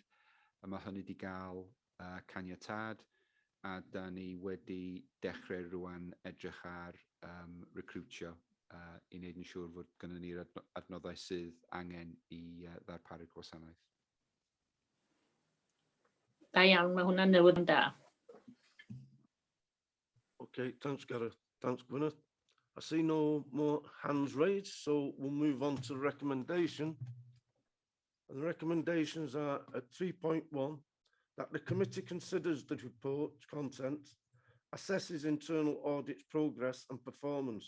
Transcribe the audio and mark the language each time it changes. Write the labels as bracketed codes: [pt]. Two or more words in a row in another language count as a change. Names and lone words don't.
[cy] Mae hynny wedi cael caniatad, a da ni wedi dechrau rwan edrych ar recrwtio i wneud yn siŵr fod gynnu ni'r adnoddau sydd angen i ddarparu'r gwasanaeth. Da iawn, mae hwnna'n newid yn da. [en] Okay, thanks, Gareth. Thanks, Gwyneth. I see no more hands raised, so we'll move on to the recommendation. And the recommendations are at 3.1, that the committee considers the report content, assesses internal audit's progress and performance.